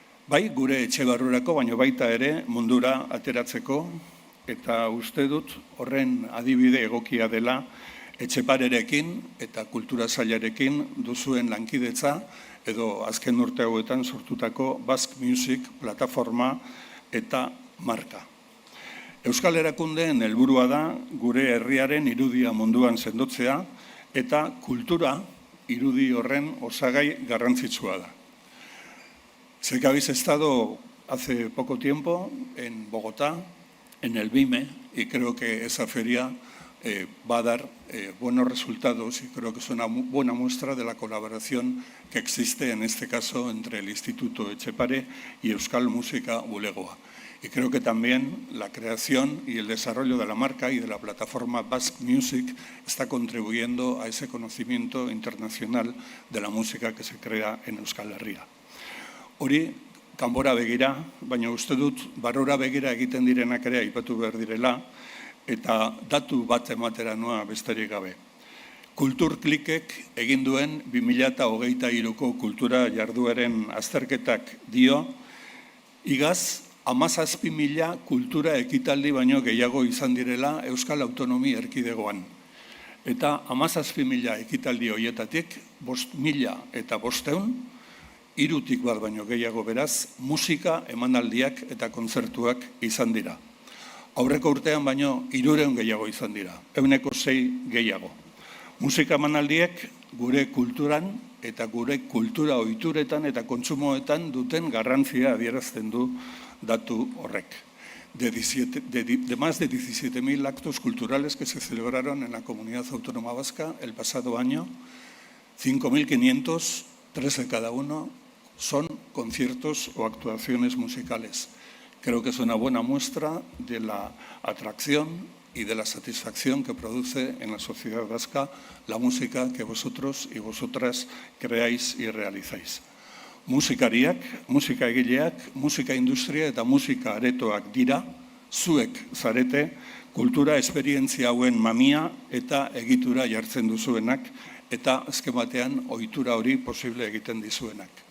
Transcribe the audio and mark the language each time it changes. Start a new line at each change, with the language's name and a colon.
Basque: Bai, gure etxe barrurako, baina baita ere mundura ateratzeko, eta uste dut horren adibide egokia dela Etxeparerekin eta kultura sailarekin duzuen lankidetza edo azken urte hauetan sortutako Basque Music plataforma eta marka. Euskal Erakundeen helburua da gure herriaren irudia munduan sendotzea eta kultura irudi horren osagai garrantzitsua da.
Spanish: Sé que habéis estado hace poco tiempo en Bogotá, en el BIME, y creo que esa feria va a dar buenos resultados y creo que es una buena muestra de la colaboración que existe en este caso entre el Instituto Etxepare y Euskal Musika Bulegoa. Y creo que también la creación y el desarrollo de la marca y de la plataforma Basque Music está contribuyendo a ese conocimiento internacional de la música que se crea en Euskal Herria.
Basque: Hori, kanbora begira, baina uste dut barrura begira egiten direnak ere aipatu behar direla, eta datu bat ematera noa besterik gabe. Kulturklikek egin duen 2023ko kultura jardueren azterketak dio, igaz 17.000 kultura ekitaldi baino gehiago izan direla Euskal Autonomi Erkidegoan. Eta 17.000 ekitaldi horietatik 5.000 eta 500, hirutik bat baino gehiago beraz, musika emanaldiak eta kontzertuak izan dira. Aurreko urtean baino 300 gehiago izan dira, 6% gehiago. Musika emanaldiek gure kulturan eta gure kultura ohituretan eta kontsumoetan duten garrantzia adierazten du datu horrek.
Spanish: De más de 17.000 actos culturales que se celebraron en la Comunidad Autónoma Vasca el pasado año, 5.500, 3 de cada uno, son conciertos o actuaciones musicales. Creo que es una buena muestra de la atracción y de la satisfacción que produce en la sociedad vasca la música que vosotros y vosotras creáis y realizáis.
Basque: Musikariak, musika egileak, musika industria eta musika aretoak dira, zuek zarete, kultura esperientzia hauen mamia eta egitura jartzen duzuenak, eta azken batean ohitura hori posible egiten dizuenak.